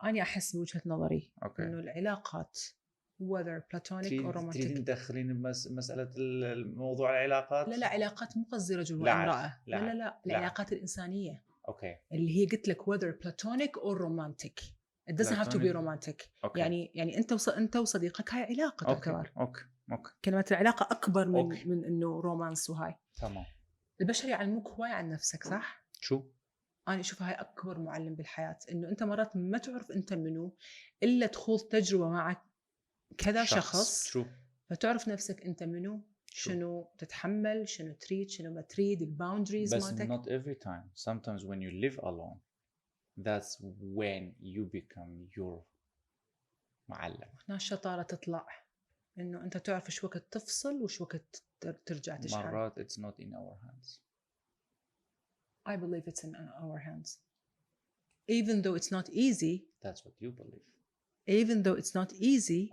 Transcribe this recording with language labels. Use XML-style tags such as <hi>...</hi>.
<ar>أنا أحس بوجهة نظري إنه العلاقات</ar> <en>whether platonic or romantic.</en> <ar>تريدين تدخلين مسألة الموضوع العلاقات؟ لا علاقات مو قصدي رجل وامرأة. لا العلاقات الإنسانية. أوكي. اللي هي قلت لك</ar> <en>whether platonic or romantic. It doesn't have to be romantic. Okay.</en> <ar>يعني أنت وصديقك هاي علاقة تعتبر. أوكي. كلمة العلاقة أكبر من إنه رومانس وهاي. تمام. البشر يعلموك هواي عن نفسك صح؟ شو؟ أنا أشوف هاي أكبر معلم بالحياة، إنه أنت مرات ما تعرف أنت منو إلا تخوض تجربة مع كذا شخص. شو؟ فتعرف نفسك أنت منو، شنو تتحمل، شنو تريد، شنو ما تريد، الباوندريز مالتك.</ar> <en>But not every time. Sometimes when you live alone, that's when you become your معلم.</en> <ar>هنا الشطارة تطلع إنه أنت تعرف إيش وقت تفصل وإيش وقت ترجع تشحن.</ar> <en>مرات it's not in our hands. I believe it's in our hands. Even though it's not easy. That's what you believe. Even though it's not easy.</en>